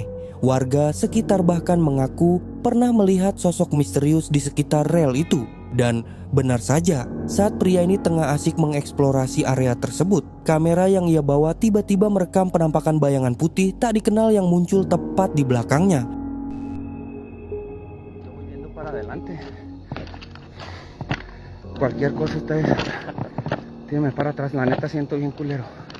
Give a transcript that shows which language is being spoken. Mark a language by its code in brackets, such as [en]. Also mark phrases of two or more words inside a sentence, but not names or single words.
[id] Warga sekitar bahkan mengaku pernah melihat sosok misterius di sekitar rel itu. Dan benar saja, saat pria ini tengah asik mengeksplorasi area tersebut, kamera yang ia bawa tiba-tiba merekam penampakan bayangan putih tak dikenal yang muncul tepat di belakangnya. [es] Cualquier cosa ustedes tírenme para atrás, la neta siento bien culero.